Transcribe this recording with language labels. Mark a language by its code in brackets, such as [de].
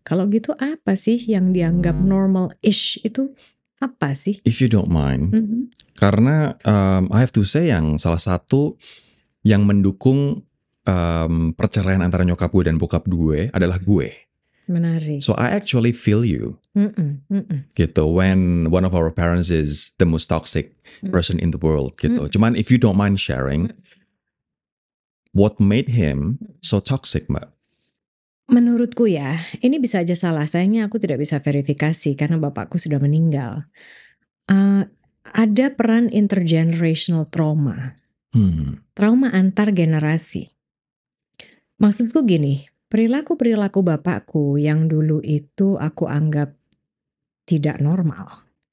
[id] Kalau gitu apa sih yang dianggap normal-ish itu apa sih? [en] If you don't mind, [id] karena [en] I have to say [id] yang salah satu yang mendukung perceraian antara nyokap gue dan bokap gue adalah gue. Menarik. [en] So I actually feel you. Gitu. When one of our parents is the most toxic person in the world. Gitu. Cuman if you don't mind sharing, what made him so toxic, Mbak? [id] Menurutku ya, ini bisa aja salah. Sayangnya aku tidak bisa verifikasi karena bapakku sudah meninggal. Ada peran intergenerational trauma. Trauma antar generasi. Maksudku gini. Perilaku bapakku yang dulu itu aku anggap tidak normal.